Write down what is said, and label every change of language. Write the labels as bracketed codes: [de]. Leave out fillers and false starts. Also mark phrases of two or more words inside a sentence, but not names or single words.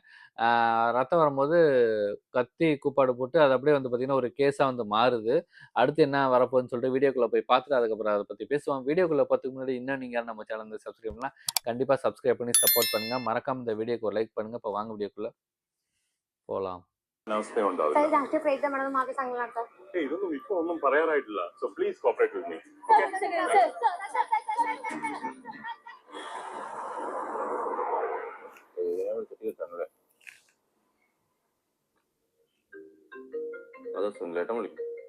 [ta] ரத்தம் வரும்போது கத்தி கூப்பாடு போட்டு அது அப்படியே வந்து பார்த்தீங்கன்னா ஒரு கேஸா வந்து மாறுது. அடுத்து என்ன வரப்போகுதுன்னு சொல்லிட்டு வீடியோக்குள்ள போய் பார்த்துட்டு அதுக்கப்புறம் அதை பத்தி பேசுவோம். வீடியோக்குள்ள போறதுக்கு முன்னாடி இன்னும் நீங்க யாரும் நம்ம சேனல் வந்து சப்ஸ்கிரைப் பண்ணலாம், கண்டிப்பா சப்ஸ்கிரைப் பண்ணி சப்போர்ட் பண்ணுங்க. மறக்காம இந்த வீடியோக்கு ஒரு லைக் பண்ணுங்க. இப்போ வாங்க வீடியோக்குள்ள പോലാം. [ml] അവസ്ഥ ഇതൊന്നും ഇപ്പൊ ഒന്നും പറയാനായിട്ടില്ല. [en] so please cooperate with me. [ml] അതെ സുനിലേട്ടൻ വിളിക്കും.